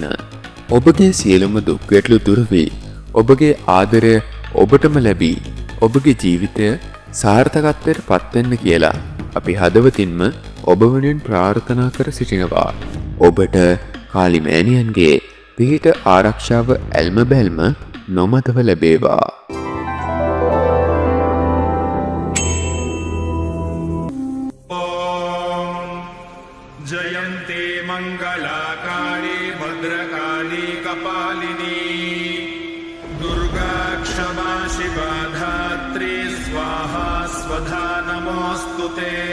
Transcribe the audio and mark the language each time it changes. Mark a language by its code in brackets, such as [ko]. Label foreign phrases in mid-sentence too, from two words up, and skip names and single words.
[si] ඔබගේ සියලුම දුක් ගැටලු දුර වී ඔබගේ ආදරය ඔබටම ලැබී ඔබගේ ජීවිතය සාර්ථකත්වයට පත්වෙන්න කියලා අපි හදවතින්ම ඔබ වෙනුවෙන් ප්‍රාර්ථනා කර සිටිනවා. ඔබට කාලි මෑණියන්ගේ පිහිට ආරක්ෂාව ඇල්ම බැල්ම නොමතව ලැබේවා. [sa] जयन्ते मङ्गलाकाली भद्रकाली कपालिनी दुर्गा क्षमा शिवा धात्री स्वाहा स्वधा नमोऽस्तुते